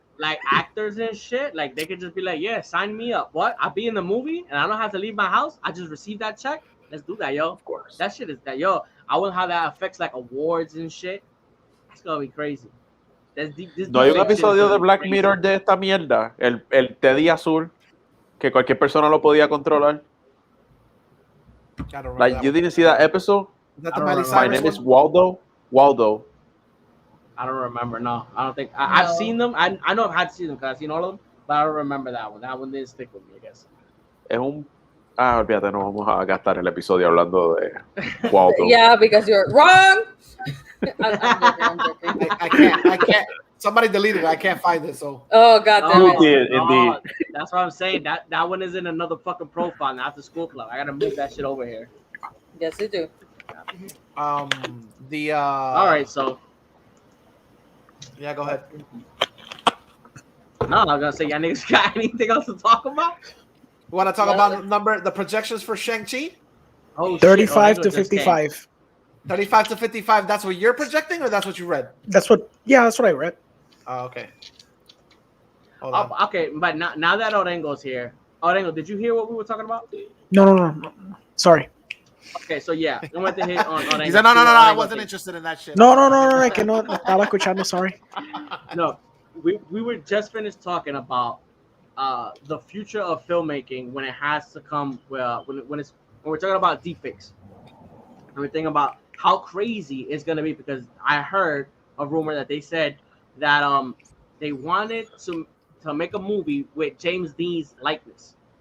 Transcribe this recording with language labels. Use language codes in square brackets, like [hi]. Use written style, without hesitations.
[en] Like actors and shit, like they could just be like, yeah, sign me up. What? I'll be in the movie and I don't have to leave my house. I just receive that check. Let's do that, yo. Of course. That shit is that, yo. I wouldn't have that affects like awards and shit. That's gonna be crazy. [es] No hay un episodio de Black Mirror de esta mierda, el Teddy azul, que cualquier persona lo podía controlar. [en] Like, you didn't see that episode? My name is Waldo. I don't remember. No, I don't think I've seen them. I know I've had to see them because I've seen all of them, but I don't remember that one. That one didn't stick with me, I guess. [es] Es un... olvídate, no vamos a gastar el episodio hablando de Waldo. [en] Yeah, because you're wrong. I'm joking. I can't. Somebody deleted it. I can't find it. So. Oh god damn it! Indeed. That's what I'm saying. That one is in another fucking profile now after school club. I gotta move that shit over here. Yes, you do. All right, so. Yeah, go ahead. No, I was gonna say, y'all niggas got anything else to talk about? You want to talk about the projections for Shang-Chi? Oh, 35 to 55. 35 to 55. That's what you're projecting, or that's what you read? That's what I read. Oh, okay. Okay, but now that Orengo's here, Orengo, did you hear what we were talking about? No. Sorry. Okay, so yeah, I went to hit on Orengo. He said, no, I wasn't interested in that shit. [es] No, que no estaba escuchando, [en] sorry. No, we were just finished talking about the future of filmmaking when it has to come when we're talking about deepfakes. And we're thinking about how crazy it's gonna be, because I heard a rumor that they said that they wanted to make a movie with James Dean's likeness.